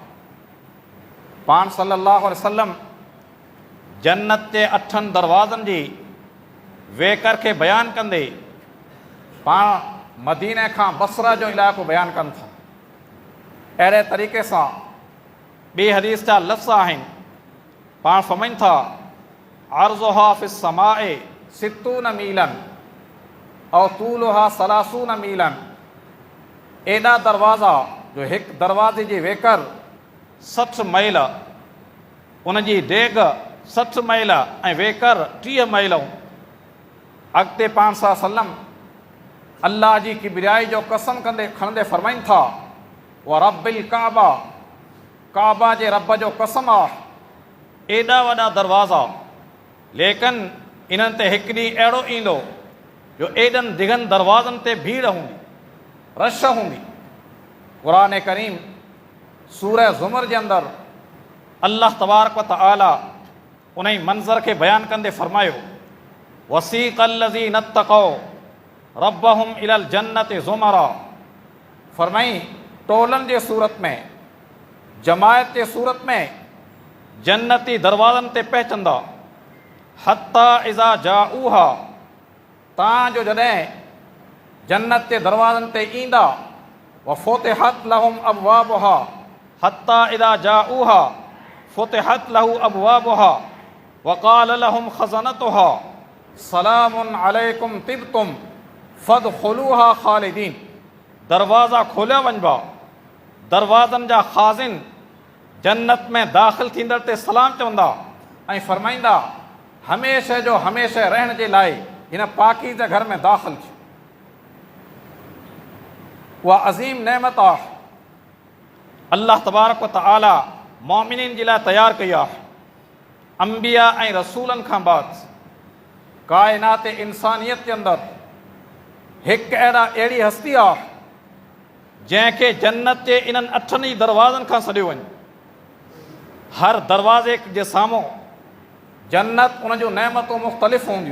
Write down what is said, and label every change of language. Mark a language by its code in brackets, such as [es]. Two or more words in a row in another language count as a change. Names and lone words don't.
[sd] पाण [ar] صلى الله عليه وسلم [sd] जन्नत जे 8 दरवाज़नि जी वेकर खे बयानु कंदे पाण मदीने खां बसरा जो इलाइक़ो बयानु कनि था। अहिड़े तरीक़े सां ॿी हदीस जा लफ़्ज़ आहिनि। पाण फरमाइनि था, [ar] عرضها في السماء ستون ميلا और طولها ثلاثون ميلا, [sd] एॾा दरवाज़ा जो हिकु दरवाज़े जी वेकर 60 मैल, उन जी डेग 60 मैल ऐं वेकर 30 मैलूं। अॻिते पाण [ar] صلى الله عليه وسلم [sd] अल्लाह जी किबरियाई जो कसम कंदे खणंदे फरमाइनि था, [ar] ورب الكعبة, [sd] काबा जे रब जो कसम आहे, एॾा वॾा दरवाज़ा, लेकिन इन्हनि ते हिकु ॾींहुं अहिड़ो ईंदो जो एॾनि दिघनि दरवाज़नि ते भीड़ हूंदी, रश हूंदी। क़ुरान करीम सूरह ज़ुमर जे अंदरि [ar] الله تبارك وتعالى [sd] उन मंज़र के बयान कंदे फरमायो, [ar] وسيق الذين اتقوا ربهم إلى الجنة زمرا. [sd] फरमाई टोलन जे सूरत में, जमायत जे सूरत में जन्नती दरवाज़न ते पहुचंदा। [ar] حتى إذا جاءوها, [sd] तां जो जॾहिं जन्नत जे दरवाज़न ते ईंदा, [ar] وفتحت لهم أبوابها حتى إذا جاءوها فتحت له أبوابها وقال لهم خزنتها سلام عليكم طبتم فادخلوها خالدين. [sd] दरवाज़ा खोलिया वञिबा, दरवाज़नि जा ख़ाज़िन जन्नत में दाख़िल थींदड़ ते सलाम चवंदा ऐं फ़रमाईंदा, हमेशह जो हमेशह रहण जे लाइ हिन पाकीज़े घर में दाख़िल थियो। उहा अज़ीम नेमत आहे, [ar] الله تبارك وتعالى [sd] मोमिनीन जे लाइ तयारु कई आहे। अंबिया ऐं रसूलनि खां बाद काइनात इंसानियत जे अंदरि हिकु अहिड़ी हस्ती आहे जंहिंखे जन्नत जे इन्हनि 8 ई दरवाज़नि खां सॾियो वञे। हर दरवाज़े जे साम्हूं जन्नत उन जूं नेमतूं मुख़्तलिफ़ हूंदियूं।